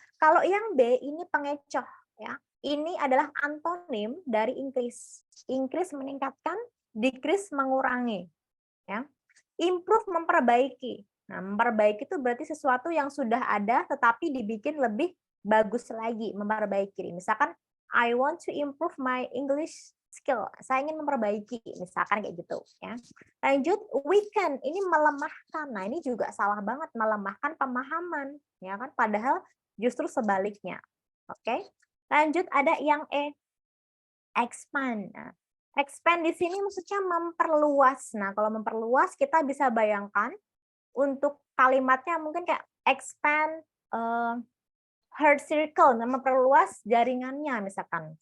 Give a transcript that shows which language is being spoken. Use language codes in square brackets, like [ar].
[id] Kalau yang B ini pengecoh, ya. Ini adalah antonim dari increase. Increase meningkatkan, decrease mengurangi, ya. Improve memperbaiki. Nah, memperbaiki itu berarti sesuatu yang sudah ada tetapi dibikin lebih bagus lagi, memperbaiki. [en] Misalkan I want to improve my English skill. [id] Saya ingin memperbaiki, misalkan kayak gitu ya. Lanjut, weaken ini melemahkan. Nah, ini juga salah banget, melemahkan pemahaman, ya kan? Padahal justru sebaliknya. Oke. Lanjut ada yang E, expand. Nah, expand di sini maksudnya memperluas. Nah, kalau memperluas kita bisa bayangkan untuk kalimatnya mungkin kayak expand her circle, memperluas jaringannya misalkan.